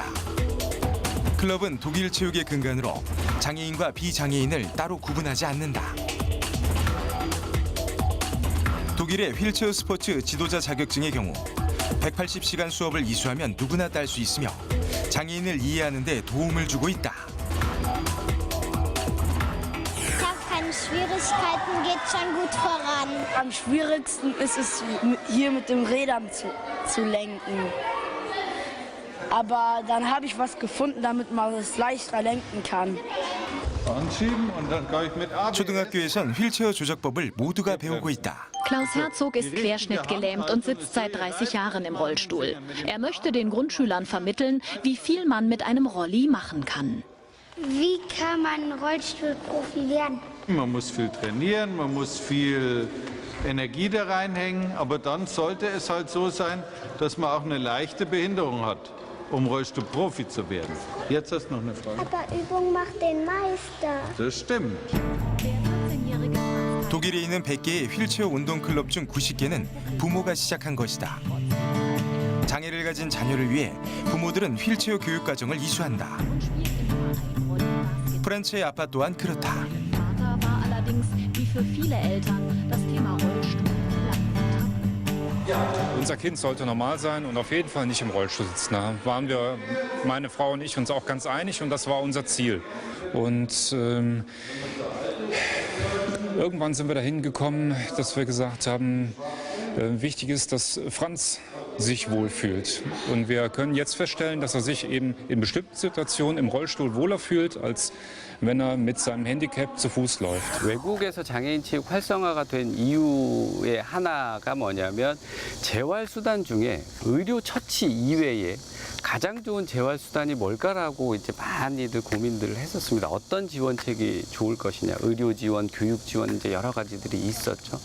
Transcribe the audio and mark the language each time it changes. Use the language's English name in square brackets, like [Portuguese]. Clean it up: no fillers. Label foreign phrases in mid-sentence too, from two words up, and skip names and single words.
[Korean] 클럽은 독일 체육의 근간으로 장애인과 비장애인을 따로 구분하지 않는다. 독일의 휠체어 스포츠 지도자 자격증의 경우 180시간 수업을 이수하면 누구나 딸 수 있으며 장애인을 이해하는 데 도움을 주고 있다. [German] Schwierigkeiten geht schon gut voran. Am schwierigsten ist es, hier mit den Rädern zu lenken. Aber dann habe ich was gefunden, damit man es leichter lenken kann. [Korean] 초등학교에선 휠체어 조작법을 모두가 배우고 있다. [German] Klaus Herzog ist querschnittgelähmt und sitzt seit 30 Jahren im Rollstuhl. Er möchte den Grundschülern vermitteln, wie viel man mit einem Rolli machen kann. Wie kann man Rollstuhlprofi werden? Man muss viel trainieren, man muss viel Energie da reinhängen, aber dann sollte es halt so sein, dass man auch eine leichte Behinderung hat. um Rollstuhl-Profi zu werden. Jetzt hast du noch eine Frage. Aber Übung macht den Meister. Das stimmt. [Korean] 독일에 있는 100개의 휠체어 운동 클럽 중 90개는 부모가 시작한 것이다. 장애를 가진 자녀를 위해 부모들은 휠체어 교육 과정을 이수한다. 프란츠의 아빠 또한 그렇다. [German] Unser Kind sollte normal sein und auf jeden Fall nicht im Rollstuhl sitzen. Da waren wir, meine Frau und ich, uns auch ganz einig und das war unser Ziel. Und irgendwann sind wir dahin gekommen, dass wir gesagt haben, wichtig ist, dass Franz sich wohlfühlt. Und wir können jetzt feststellen, dass er sich eben in bestimmten Situationen im Rollstuhl wohler fühlt, als wenn er mit seinem Handicap zu Fuß läuft. [Korean] 외국에서 장애인 체육 활성화가 된 이유의 하나가 뭐냐면 재활수단 중에 의료 처치 이외에 가장 좋은 재활수단이 뭘까라고 이제 많이들 고민들을 했었습니다. 어떤 지원책이 좋을 것이냐, 의료 지원, 교육 지원 이제 여러 가지들이 있었죠.